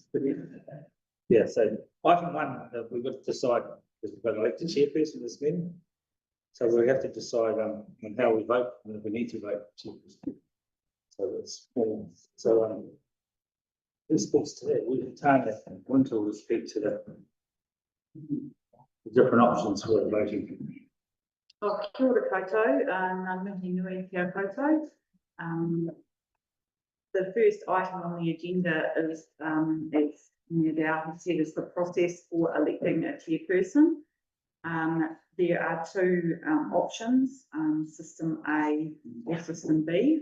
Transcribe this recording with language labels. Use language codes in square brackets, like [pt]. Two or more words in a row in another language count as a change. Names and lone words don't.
[en] Yeah, so item one, we've got to decide, because we've got to elect the chairperson of this meeting. So we have to decide on how we vote, and if we need to vote. So it's, who speaks to that? We can Tanya and Winter will speak to the different options for voting. [mi] Oh, kia ora koutou, ngā mihi nui kia koutou. [en] The first item on the agenda is, as Nidau has said, is the process for electing a chairperson. There are two options, System A or System B.